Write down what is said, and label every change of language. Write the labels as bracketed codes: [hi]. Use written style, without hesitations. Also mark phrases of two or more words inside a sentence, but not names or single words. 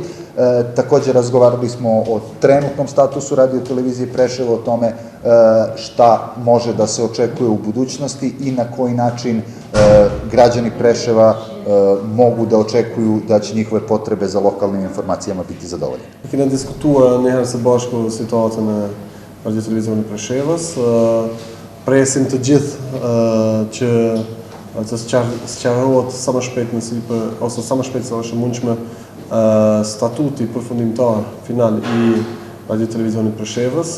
[sr] Također razgovarali smo o trenutnom statusu Radio Televizije Preševo, o tome šta može da se očekuje u budućnosti i na koji način građani Preševa mogu da očekuju da će njihove potrebe za lokalnim informacijama biti zadovoljene. [sq] Kena diskutuar njëherë së bashku situatën e Radio Televizionit Preshevës. Presim të gjithë që të sqarohet sa më shpejt ose sa më shpejt sa është e mundshme statuti përfundimtar final i Radio Televizionit Preshevës.